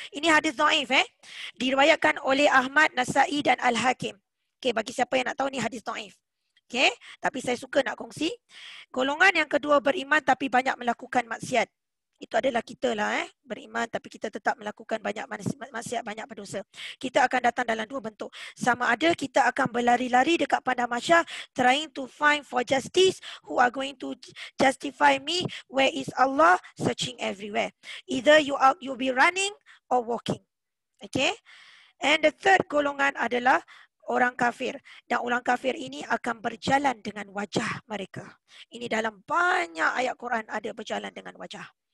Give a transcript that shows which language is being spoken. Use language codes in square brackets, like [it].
[ms] Ini hadis dhaif diriwayatkan oleh Ahmad, Nasa'i dan Al-Hakim. Okay, bagi siapa yang nak tahu ni hadis dhaif. Okay, tapi saya suka nak kongsi. Golongan yang kedua beriman tapi banyak melakukan maksiat. Itu adalah kita lah beriman tapi kita tetap melakukan banyak maksiat, banyak berdosa. Kita akan datang dalam dua bentuk. Sama ada kita akan berlari-lari dekat padang mahsyar [en] trying to find for justice, who are going to justify me, where is Allah, searching everywhere. Either you'll be running or walking. Okay. And the third [ms] golongan adalah orang kafir. Dan orang kafir ini akan berjalan dengan wajah mereka. Ini dalam banyak ayat Quran ada berjalan dengan wajah.